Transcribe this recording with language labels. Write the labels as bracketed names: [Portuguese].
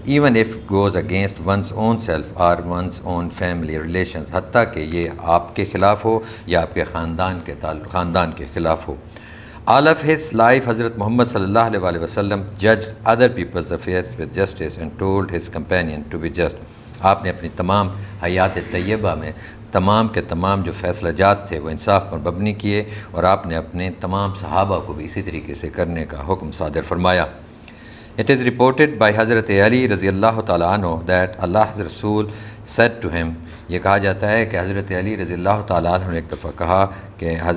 [English] Even if it goes against one's own self or one's own family relations، [Urdu] حتیٰ کہ یہ آپ کے خلاف ہو یا آپ کے خاندان کے خلاف ہو. [English] All of his life Hazrat Muhammad صلی اللہ علیہ وسلم judged other people's affairs with justice and told his companion to be just. [Urdu] آپ نے اپنی تمام حیات طیبہ میں تمام کے تمام جو فیصلہ جات تھے وہ انصاف پر مبنی کیے، اور آپ نے اپنے تمام صحابہ کو بھی اسی طریقے سے کرنے کا حکم صادر فرمایا. [English] It is reported by Hazrat Ali رضی اللہ تعالیٰ عنہ that Allah's Rasul said to him، [Urdu] یہ کہا جاتا ہے کہ حضرت علی رضی اللہ تعالیٰ عنہ نے ایک دفعہ کہا کہ